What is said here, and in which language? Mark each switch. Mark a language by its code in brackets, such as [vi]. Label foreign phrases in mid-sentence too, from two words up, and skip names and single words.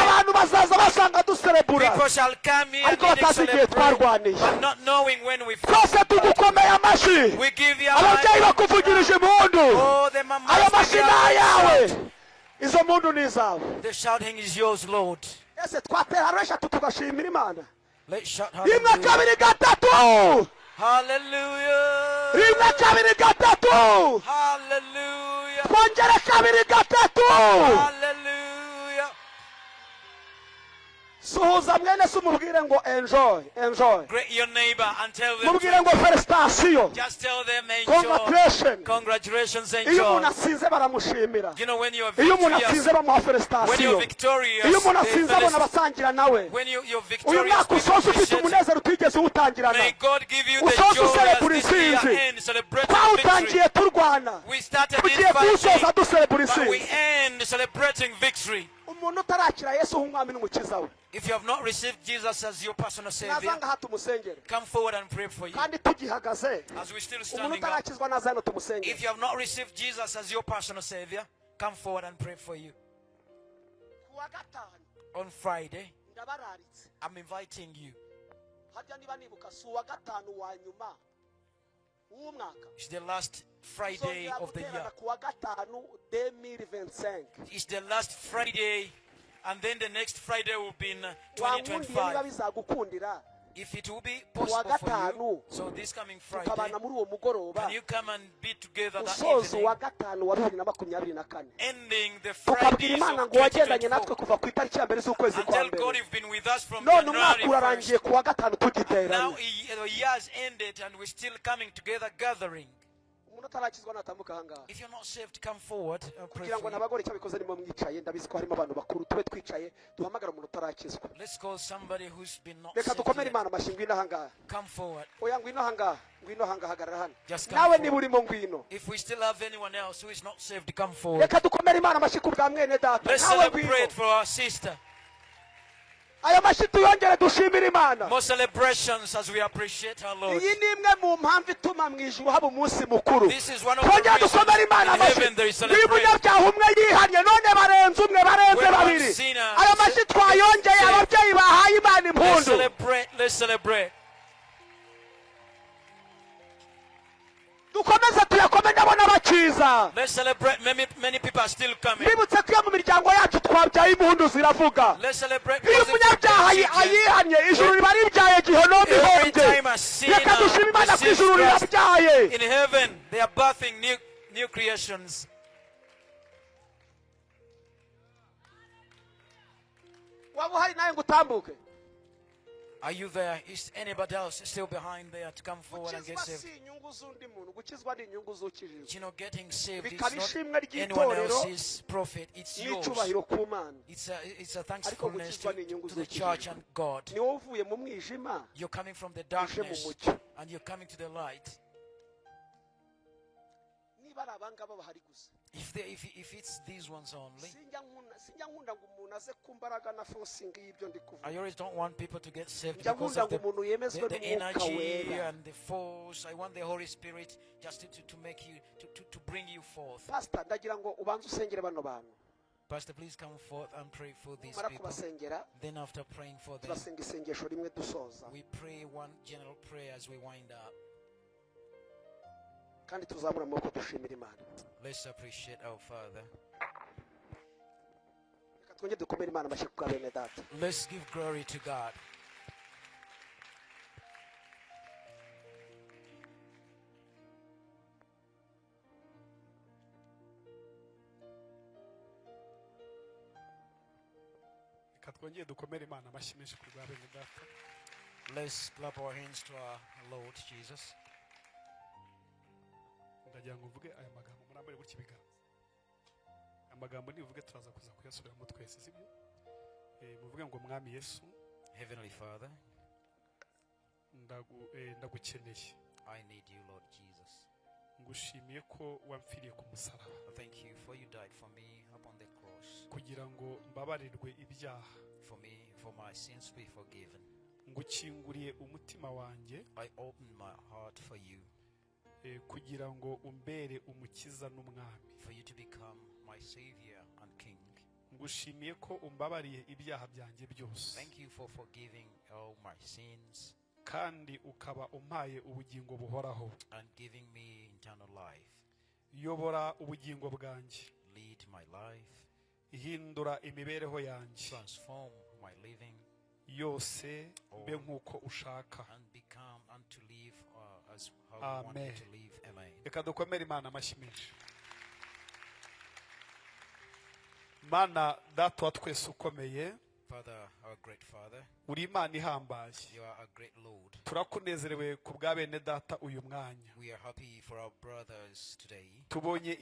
[en] People shall come here and celebrate, but not knowing when we fast. We give you our oh, the mamas, the shouting is yours, Lord. Let's shout hallelujah. Hallelujah. Hallelujah. Hallelujah. [rw] Suhuza mwene se umubwire ngo enjoy. [en] Greet your neighbor and tell them [rw] mubwire ngo felicitation. [en] Just tell them enjoy. Congratulations, enjoy. [rw] Iyo umuntu atsinze baramushimira. [en] You know when you are victorious. [rw] Iyo umuntu atsinze bamuha felicitation. [en] When you are victorious. [rw] Iyo umuntu atsinze abona basangira nawe. [en] When you're victorious. [rw] Uyu mwaka usoza ufite umunezero utigeze uwutangirana. [en] May God give you the joy as this year ends celebrating [rw] twawutangiye turwana. [en] We started in fighting, but we end celebrating victory. [rw] umuntu utarakira Yesu nk'umwami n'umukiza we, [en] if you have not received Jesus as your personal Savior, [rw] nazanga hatumusengere. [en] come forward and pray for you. [rw] Kandi tugihagaze, [en] As we're still [rw] umuntu [en] standing up, [rw] utarakizwa naza hano tumusengere. [en] if you have not received Jesus as your personal Savior, come forward and pray for you. [rw] Kuwa gatanu [en] On Friday, [rw] ndabararitse. [en] I'm inviting you. [rw] Hajya niba nibuka si uwa gatanu wa nyuma w'umwaka. [en] It's the last Friday of the year. [rw] Kuwa gatanu 2025. [en] It's the last Friday, and then the next Friday will be in [rw] Wangundiye niba 2025. bizagukundira [en] If it will be [rw] kuwa [en] possible for [rw] gatanu [en] you, so this coming Friday, [rw] tukabana muri uwo mugoroba [en] can you come and be together that [rw] usoza [en] evening, [rw] uwa gatanu wa 2024 [en] ending the [rw] tukabwira [en] Fridays [rw] Imana [en] of [rw] ngo wagendanye natwe 2024, kuva ku itariki ya mbere z'ukwezi [en] and [rw] kwa [en] tell God [rw] mbere. [en] you've been with us from [rw] None umwaka [en] January 1st. [rw] urarangiye kuwa gatanu [en] Now [rw] tugiteranye. [en] the year has ended and we're still coming together, gathering. [rw] Umuntu atarakizwa natambuka ahangaha [en] If you're not saved, come forward and pray [rw] kugira ngo [en] for you. [rw] nabagore cyabikoze nimo mwicaye, ndabizi ko harimo abantu bakuru, tube twicaye duhamagara umuntu utarakizwa. [en] Let's call somebody who's been not [rw] Reka [en] saved [rw] dukomere [en] yet. [rw] Imana amashyi, ngwino ahangaha. [en] Come forward. [rw] Oya ngwino ahangaha, ngwino ahangaha, hagarara hano. [en] Just come [rw] Nawe [en] forward. [rw] niba urimo ngwino. [en] If we still have anyone else who is not saved, come forward. [rw] Reka dukomere Imana amashyi ku bwa mwene data. [en] Let's [rw] Nawe [en] celebrate [rw] ngwino. [en] for our sister. [rw] Ayo mashyi tuyongere dushimire Imana. [en] More celebrations as we appreciate our Lord. [rw] Iyi ni imwe mu mpamvu ituma mu ijuru haba umunsi mukuru. [en] This is one of the [rw] Twongere [en] reasons [rw] dukomere Imana [en] in [rw] amashyi. [en] heaven there is [rw] Niba [en] celebration. [rw] umunyabyaha umwe yihanye none barenze umwe, barenze [en] When one [rw] babiri. [en] sinner [rw] Ayo mashyi twayongeye, [en] saved. [rw] ababyeyi bahaye Imana [en] Let's [rw] impundu. [en] celebrate. Let's celebrate. [rw] Dukomeze tuyakome ndabona bakiza. [en] Let's celebrate. Many people are still coming. [rw] Mbibutse ko iyo mu miryango yacu twabyaye impundu ziravuga. [en] Let's celebrate. [rw] Iyo [en] because if [rw] umunyabyaha [en] we are [rw] ayihanye, ijuru riba ribyaye Gihenomu [en] every [rw] ihonze. [en] time a sinner [rw] Reka dushime Imana ko [en] receives [rw] ijuru Christ, rirabyaye. [en] in heaven they are birthing new creations. [rw] Waba uhari nawe ngo utambuke. [en] Are you there? Is anybody else still behind there to come forward and get [rw] Gukizwa [en] saved? [rw] si inyungu z'undi muntu, gukizwa ni inyungu z'ukijijwe. [en] You know, getting saved is [rw] Bikaba [en] not [rw] ishimwe [en] anyone [rw] ry'itorero [en] else's profit. It's yours. [rw] n'icyubahiro ku Mana. [en] It's a [rw] Ariko [en] thankfulness [rw] gukizwa ni inyungu [en] to the [rw] z'ukijijwe. [en] church and God. [rw] Ni wowe uvuye mu mwijima [en] You're coming from the [rw] uje mu [en] darkness [rw] mucyo. [en] and you're coming to the light. [rw] Niba ari abangaba bahari gusa. [en] If it's these ones only, [rw] Sinjya nkunda ngo umuntu aze ku mbaraga na forcing y'ibyo ndi kuvuga. [en] I always don't want people to get saved [rw] Njya [en] because [rw] nkunda [en] of [rw] ngo umuntu yemezwe [en] the [rw] n'umwuka [en] energy [rw] wera. [en] and the force. I want the Holy Spirit just to make you, to bring you forth. Pastor, [rw] ndagira ngo ubanze usengere bano bantu. [en] Pastor, please come forth and pray for these [rw] Umara [en] people. [rw] kubasengera, [en] Then after praying for them, [rw] turasenga isengesho rimwe dusoza. [en] we pray one general prayer as we wind up. [rw] Kandi tuzamura amaboko dushimira Imana. [en] Let's appreciate our Father. [rw] Reka twongere dukomere Imana amashyi ku bene data. [en] Let's give glory to God. [rw] Reka twongere dukomere Imana amashyi menshi ku bwa bene data. [en] Let's clap our hands to our Lord Jesus. [rw] Ndagira ngo mvuge aya magambo murambare gutya ibiganza. Amagambo nivuge turaza kuza kuyasubiramo twese, sibyo? Muvuge ngo Mwami Yesu, [en] Heavenly Father, [rw] ndagukeneye. [en] I need you, Lord Jesus. [rw] Ngushimiye ko wamfiriye ku musaraba. [en] Thank you for you died for me upon the cross. [rw] Kugira ngo mbabarirwe ibyaha. [en] For my sins to be forgiven. [rw] Ngukinguriye umutima wanjye. [en] I open my heart for you. [rw] Kugira ngo umbere umukiza n'umwami. [en] For you to become my Savior and King. [rw] Ngushimiye ko umbabariye ibyaha byanjye byose. [en] Thank you for forgiving all my sins. [rw] Kandi ukaba umpaye ubugingo buhoraho. [en] And giving me eternal life. [rw] Yobora ubugingo bwanjye. [en] Lead my life. [rw] Ihindura imibereho yanjye. [en] Transform my living. [rw] Yose mbe nk'uko ushaka. [en] And become and to live as how you want me to live. Amen. [rw] Reka dukomere Imana amashyi menshi. Mana data wa twese ukomeye. [en] Father, our great Father, [rw] uri Imana ihambaye. [en] You are a great Lord. [rw] Turakunezerewe ku bwa bene data uyu mwanya. [en] We are happy for our brothers today.